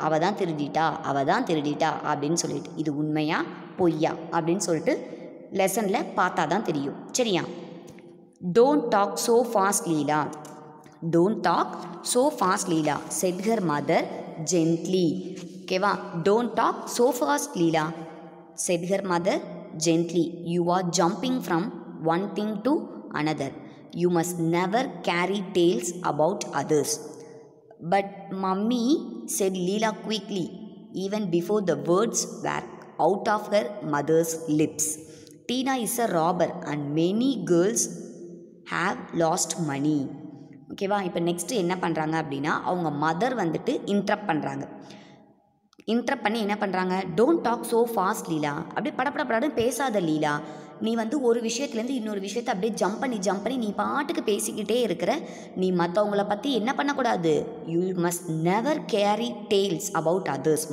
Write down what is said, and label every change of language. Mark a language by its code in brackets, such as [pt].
[ta] அவள் தான் திருடிட்டா, அவள் தான் திருடிட்டா அப்படின்னு சொல்லிட்டு. இது உண்மையா பொய்யா அப்படின்னு சொல்லிட்டு லெசனில் பார்த்தா தான் தெரியும், சரியா? [en] Don't talk so fast Leela. Don't talk so fast Leela said her mother gently. ஓகேவா? Don't talk so fast Leela said her mother gently. You are jumping from one thing to another. You must never carry tales about others. But mummy, said Leela quickly, even before the words were out of her mother's lips. Tina is a robber and many girls have lost money. [ta] ஓகேவா? இப்போ next என்ன பண்ணுறாங்க அப்படின்னா, அவங்க mother வந்துட்டு interrupt பண்ணுறாங்க. Interrupt பண்ணி என்ன பண்ணுறாங்க? [en] Don't talk so fast Leela. [ta] அப்படியே படப்படப்படன்னு பேசாத லீலா. நீ வந்து ஒரு விஷயத்துலேருந்து இன்னொரு விஷயத்தை அப்படியே ஜம்ப் பண்ணி நீ பாட்டுக்கு பேசிக்கிட்டே இருக்கிற. நீ மற்றவங்கள பற்றி என்ன பண்ணக்கூடாது? [en] You must never carry tales about others.